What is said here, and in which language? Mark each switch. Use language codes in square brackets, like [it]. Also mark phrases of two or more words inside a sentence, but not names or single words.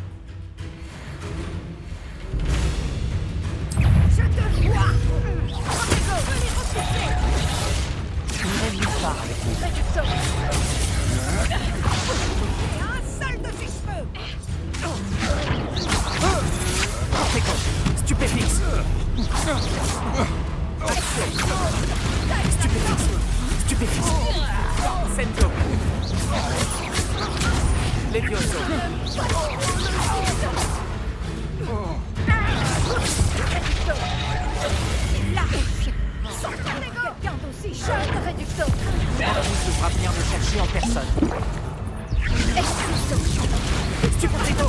[fr] Je te vois. J'irai nulle part avec vous. Un seul de ses cheveux. Conséquence. Stupéfixe. Stupéfixe. Stupéfixe. Sento. Levioso. Là. Sortez quelqu'un d'aussi jeune, Réducto. L'arbitre devra venir me chercher en personne. Stupéfixe.